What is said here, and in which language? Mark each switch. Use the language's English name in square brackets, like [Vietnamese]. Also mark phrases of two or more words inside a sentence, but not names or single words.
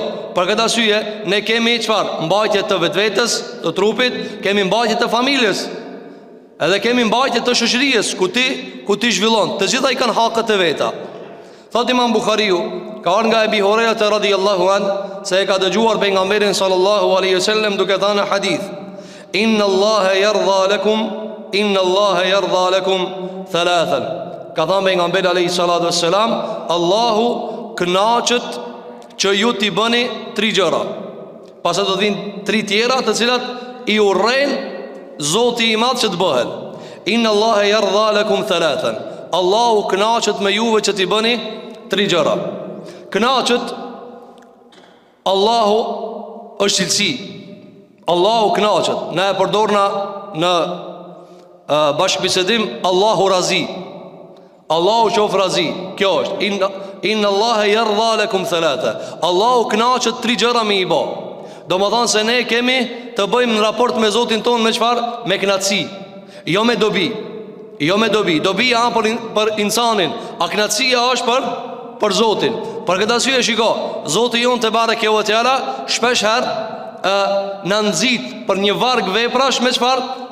[Albanian] Për këtë arsye ne kemi çfarë? Mbajtje të vetvetes, të trupit, kemi mbajtje të familjes, edhe kemi mbajtje të shoqërisë ku ti zhvillon. Të gjitha i kanë hakët e veta. Thot Imam Buhariu, ka ardhur nga Ebi Huraira [Arabic] رضي الله عن, [Albanian] se e ka dëgjuar pejgamberin [Arabic] صلى الله عليه وسلم [Albanian] duke thënë në hadith: [Arabic] إن الله يرضى لكم ثلاثا. [Albanian] Ka thënë pejgamberi [Arabic] عليه الصلاة والسلام: [Albanian] Allahu kënaqet që ju t'i bëni 3 gjëra. Pastaj do vinë 3 tjera të cilat i urren Zoti i Madh që të bëhen. [Arabic] إن الله يرضى لكم ثلاثا. [Albanian] Allahu kënaqet me juve që t'i bëni 3 gjëra. Kënaqet Allahu është cilësi, Allahu kënaqet. Ne e përdorna në bashkëbisedim Allahu razi, Allahu qof razi. Kjo është [Arabic] إن الله يرضى لكم ثلاثة. [Albanian] Allahu kënaqet 3 gjëra me i bë. Do më thonë se ne kemi të bëjmë në raport me Zotin tonë me çfarë? Me kënaqësi, jo me dobi. Jo me dobi. Dobia për insanin, a kënaqësia është për Zotin. Për këtë arsye shiko, Zoti jon [Arabic] تبارك وتعالى [Albanian] shpesh herë në nxit për një varg veprash me çfarë?